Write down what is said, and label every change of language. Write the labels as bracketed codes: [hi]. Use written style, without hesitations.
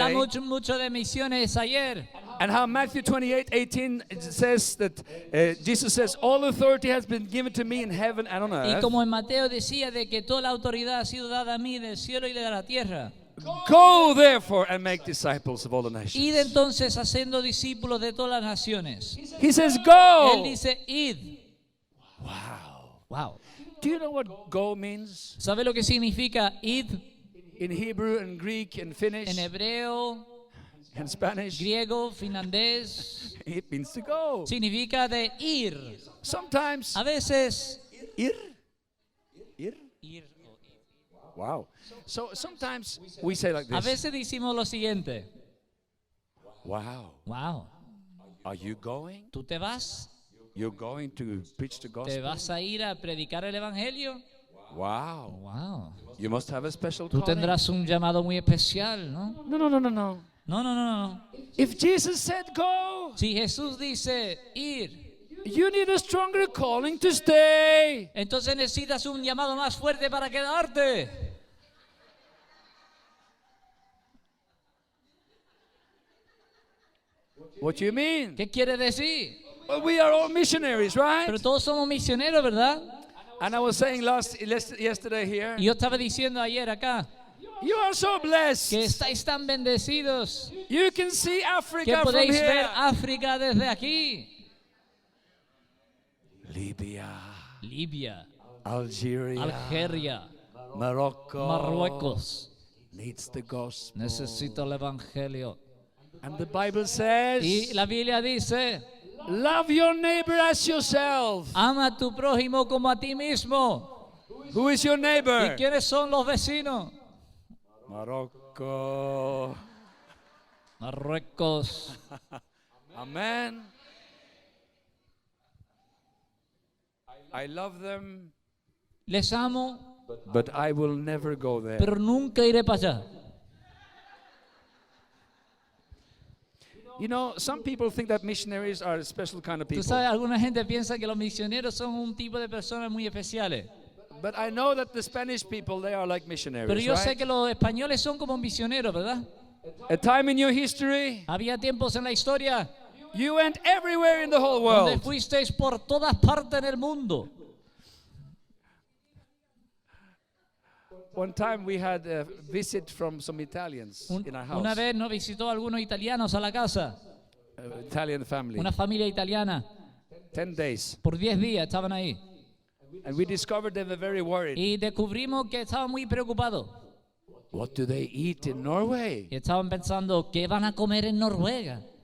[es] Hablamos mucho de misiones ayer. [en] and how Matthew 28:18 says that Jesus says, "All authority has been given to me in heaven and on [es] Y [en] earth. [es] como en Mateo decía de que toda la autoridad ha sido dada a mí del cielo y de la tierra. [en] Go therefore and make disciples of all the nations." [es] Id entonces haciendo discípulos de todas las naciones. [en] He says, [es] Él [en] "Go." [es] dice, id. Wow. [en] Do you know what "go" means [es] ¿Sabe lo que significa id [en] in Hebrew and Greek and Finnish [es] en hebreo, [en] and Spanish? [es] griego, finlandés? [en] It means to go. [es] Significa de ir. [en] Sometimes [es] A veces ir. ir. [en] Wow. So sometimes we say like [es] A [en] this. [es] veces decimos lo siguiente. Wow. Wow. [en] Are you going? [es] ¿Tú te vas? [en] You're going to preach the [es] ¿Te [en] gospel? [es] vas a ir a predicar el evangelio? Wow. Wow. [en] You must have a special [es] Tú [en] calling. [es] tendrás un llamado muy especial, ¿no? [en] No, no, no, no, no. [es] No, no, no, no. [en] If Jesus said go, [es] Si Jesús dice ir, [en] you need a stronger calling to stay. [es] entonces necesitas un llamado más fuerte para quedarte. [en] What do you mean? [es] ¿Qué quiere decir? [en] Well, we are all missionaries, right? [es] Pero todos somos misioneros, ¿verdad? [en] And I was saying yesterday here, [es] Y yo estaba diciendo ayer acá [en] you are so [es] que [en] blessed. [es] estáis tan bendecidos [en] You can see [es] que [en] Africa from [es] podéis ver [en] here. [es] África desde aquí. [en] Libya, [es] Libia, [en] Algeria, [es] Algeria, [en] Morocco [es] Marruecos. [en] needs the gospel. [es] Necesito el evangelio. [en] And the Bible says, [es] Y la Biblia dice, [en] love your neighbor as yourself. [es] ama a tu prójimo como a ti mismo. [en] Who is your [es] ¿Y [en] neighbor? [es] quiénes son los vecinos? [en] Morocco. [es] Marruecos. [en] Amen. I love them, [es] Les amo, [en] but I will never go there. [es] pero nunca iré para allá. [en] You know, some people think that missionaries are a special kind of [es] Tú [en] people. [es] sabes, alguna gente piensa que los misioneros son un tipo de personas muy especiales. [en] But I know that the Spanish people, they are like [es] Pero [en] missionaries, [es] yo sé [en] right? [es] que los españoles son como misioneros, ¿verdad? [en] A time in your history, [es] Había tiempos en la historia [en] you went everywhere in the whole [es] donde [en] world. [es] fuisteis por todas partes en el mundo. [en] One time we had a visit from some Italians in our [es] Una [en] house, [es] vez nos visitó algunos italianos a la casa, [en] Italian family, [es] una familia italiana. [en] 10 days. [es] Por 10 días estaban ahí. [en] And we discovered they were very worried. [es] Y descubrimos que estaban muy preocupados. [en] What do they eat in Norway? [es] Y estaban pensando, ¿qué van a comer en Noruega?